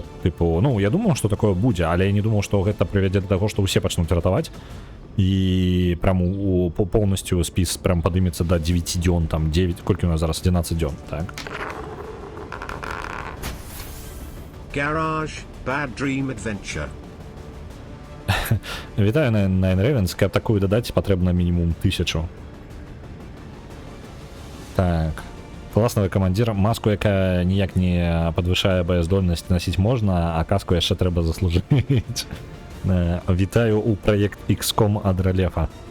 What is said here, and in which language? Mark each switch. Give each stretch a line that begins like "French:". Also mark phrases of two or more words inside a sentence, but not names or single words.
Belarusian: Тыпу, ну я думаў, што такое будзе, але я не думаў, што гэта прывядзе да таго, што ўсе пачнуць ратаваць і прям поўнасцю спіс прям падымецца да 9 дзён, там 9, колькі у нас зараз 11 дзён, так. Garage, Bad Dream Adventure. Вітаю на Nine Ravens, каб такую дадаць, патрэбна мінімум 1000. Так. Класнавы камандзір, маску, якая ніяк не падвышае баяздольнасць, насіць можна, а каску яшчэ трэба заслужыць. Вітаю ў праект XCOM ад Ралефа.